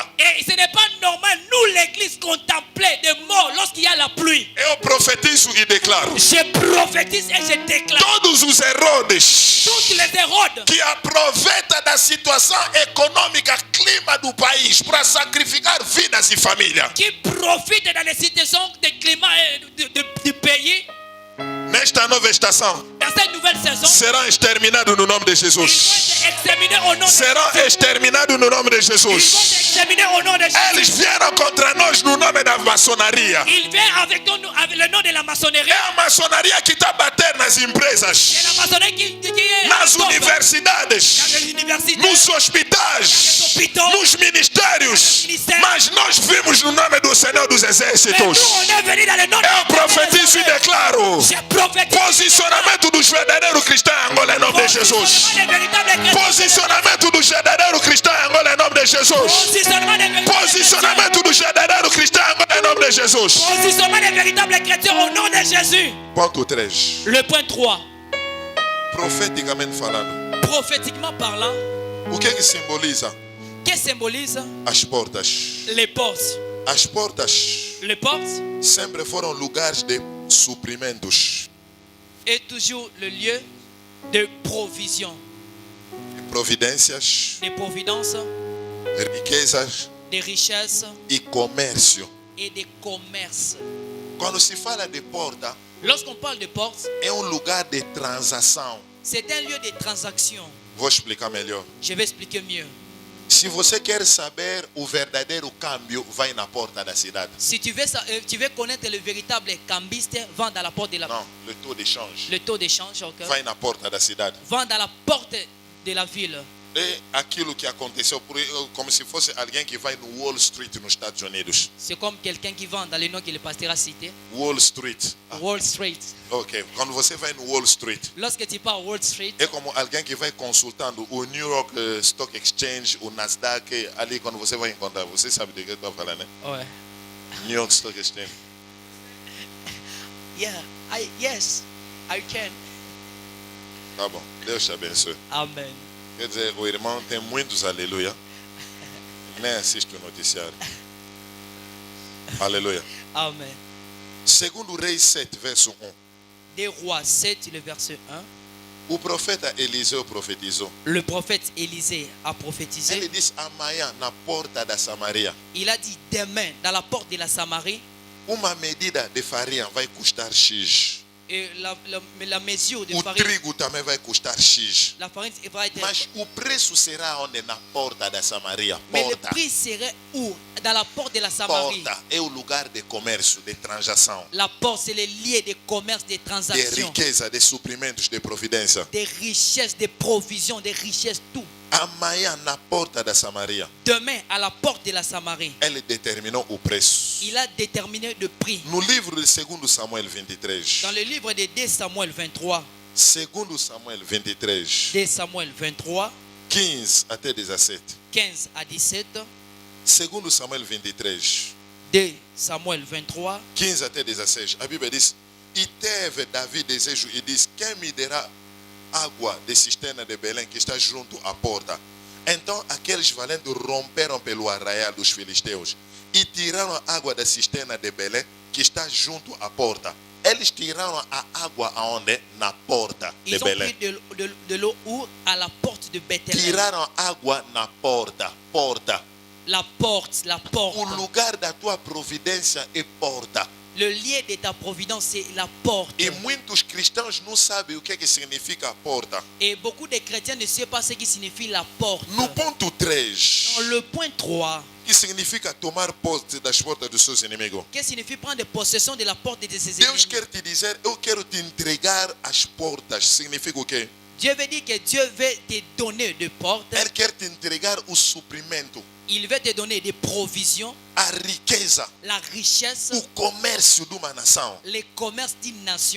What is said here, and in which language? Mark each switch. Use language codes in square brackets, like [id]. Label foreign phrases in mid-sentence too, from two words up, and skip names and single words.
[fr] Et ce n'est pas normal, nous l'église, contempler des morts lorsqu'il y a la pluie. [pt] Eu profetizo e declaro: [fr] Je prophétise et je déclare. [pt] todos os Herodes [fr] Toutes les Hérodes [pt] que aproveitam da situação econômica, clima do país para sacrificar vidas e família, [fr] qui profitent dans les situations de climat du pays, [pt] nesta nova estação, [fr] dans cette nouvelle saison, [pt] serão exterminados no nome de [fr] ils vont [pt] Jesus. [fr] être exterminés au nom de [pt] Serão [fr] Jésus. [pt] exterminados no nome de [fr] Ils vont être [pt] Jesus. [fr] exterminés au nom de [pt] Eles [fr] Jésus. [pt] vieram contra nós no nome da maçonaria. [fr] Il vient avec le nom de la maçonnerie. [pt] É a maçonaria que está a bater nas [fr] C'est la [pt] empresas, [fr] maçonnerie qui est [pt] nas [fr] dans [pt] universidades, [fr] les universités, [pt] nos hospitais, nos ministérios. Mas nós vimos no nome do Senhor dos [fr] mais nous, [pt] Exércitos. [fr] on est venu dans le nom de [pt] Eu profetizo e declaro: [fr] Je prophétise. [pt] posicionamento dos verdadeiros cristãos em Angola em nome de Jesus. [fr] Positionnement des véritables chrétiens. [pt] Posicionamento dos verdadeiros cristãos em Angola em nome de Jesus. [fr] Positionnement des véritables chrétiens. [pt] Posicionamento dos verdadeiros cristãos em Angola em nome de Jesus. [fr] Positionnement des véritables chrétiens au nom de Jésus. [pt] Ponto 3. [fr] Le point 3. [pt] Profeticamente falando, [fr] Prophétiquement parlant, [pt] o que simboliza [fr] qu'est-ce que symbolise [pt] as portas? [fr] les portes? [pt] As portas [fr] Les portes [pt] sempre foram lugares de suprimentos, [fr] est toujours le lieu de provision, [pt] de providências, [fr] de providence, [pt] de riquezas [fr] de richesse [pt] e comércio. [fr] et de commerce. [pt] Quando se fala de porta, [fr] Lorsqu'on parle de porte, [pt] é lugar de transação. [fr] c'est un lieu de transaction. [pt] Vou explicar melhor. [fr] Je vais expliquer mieux. [pt] Se você quer saber o verdadeiro câmbio, vai na porta da cidade. [fr] Si tu veux connaître le véritable cambiste, va dans la porte de la Não, le taux d'échange. le taux d'échange, ok? [pt] Vai na porta da cidade. [fr] Va dans la porte de la ville. [pt] É aquilo que aconteceu, como se fosse alguém que vai no Wall Street nos Estados Unidos. [fr] C'est comme quelqu'un qui vend dans le nom que le pasteur a cité, Wall Street. Wall Street. [pt] Ok, quando você vai no Wall Street, [fr] Lorsque tu pars à Wall Street, [pt] é como alguém que vai consultando o New York Stock Exchange, o Nasdaq, ali quando você vai encontrar. Você sabe de que eu estou falando, né? [fr] ouais. New York Stock Exchange. [en] Yeah, yes, I can. [pt] Tá bom, Deus te abençoe. Amen. Quer dizer, o irmão tem muitos aleluia. Nem assiste o noticiário. Aleluia. Amen. Segundo Reis 7, verso 1. [fr] Des Rois 7, le verset 1. [pt] O profeta Eliseu profetizou. [fr] Le prophète Élisée a prophétisé. [pt] Ele disse amanhã na porta da Samaria, [fr] Il a dit demain, dans la porte de la Samarie, [pt] uma medida de farinha vai custar X. [fr] et la mesure de [pt] O [fr] farine, [pt] trigo também vai custar X. [fr] la farine va être. [pt] Mas o preço será onde? Na porta da Samaria. [fr] Mais le [pt] Porta. [fr] prix serait où? Dans la porte de la Samarie. [pt] Porta é o lugar de comércio, de transação, [fr] La porte, c'est le lieu de commerce, de [pt] de [fr] transactions, [pt] riqueza, de suprimentos, de providência. [fr] des richesses, des provisions, des richesses, tout. [pt] amanhã na porta da Samaria, [fr] Demain, à la porte de la Samarie, [pt] ele determinou o preço. [fr] il a déterminé le prix. [pt] No livro de 2 Samuel 23, [fr] Dans le livre de 2 Samuel 23, [pt] 2 Samuel 23, [fr] 2 Samuel 23, [pt] 15 até 17. [fr] 15 à 17, [pt] 2 Samuel 23, [fr] 2 Samuel 23, [pt] 15 até 16. A Bíblia diz: E teve Davi desejo e disse: Quem me dará água de cisterna de Belém que está junto à porta? Então aqueles valentes romperam pelo arraial dos filisteus e tiraram a água da cisterna de Belém que está junto à porta. Eles tiraram a água aonde? Na porta de [fr] ils ont [pt] Belém. [fr] pris de l'eau où à la porte de Bethléem. [pt] Tiraram a água na porta. Porta. [fr] La porte, la [pt] O [fr] porte. [pt] lugar da tua providência é porta. [fr] Le lieu de ta providence, c'est la porte. [pt] E muitos cristãos não sabem o que significa a porta. [fr] Et beaucoup de chrétiens ne savent pas ce qui signifie la porte. [pt] No ponto 3, [fr] Dans le point 3, [pt] que significa tomar posse das portas dos seus inimigos. [fr] qu'est-ce qui signifie prendre possession de la porte de ses [pt] Deus [fr] ennemis? [pt] quer te dizer: eu quero te entregar as portas. Significa o quê? [fr] Dieu veut dire que Dieu veut te donner des portes. [pt] Ele quer te entregar o suprimento, [fr] Il veut te donner des provisions, [pt] a riqueza, [fr] la richesse, [pt] o comércio de uma nação. [fr] les commerces d'une nation.